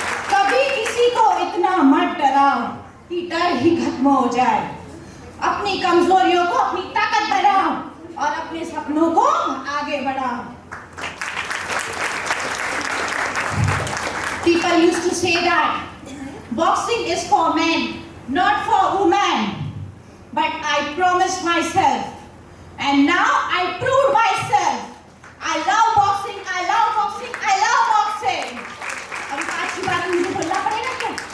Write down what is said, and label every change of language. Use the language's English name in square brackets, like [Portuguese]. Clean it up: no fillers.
[Hindi] कभी किसी को इतना मत डराओ कि डर ही खत्म हो जाए. अपनी कमजोरियों को अपनी ताकत बनाओ और अपने सपनों को आगे बढ़ाओ. [English] People used to say that boxing is for men, not for women. But I promised myself, and now I proved myself. I love boxing, I love boxing, I love boxing. [Hindi] अब पांचवी बार मुझे बोलना पड़ेगा क्या?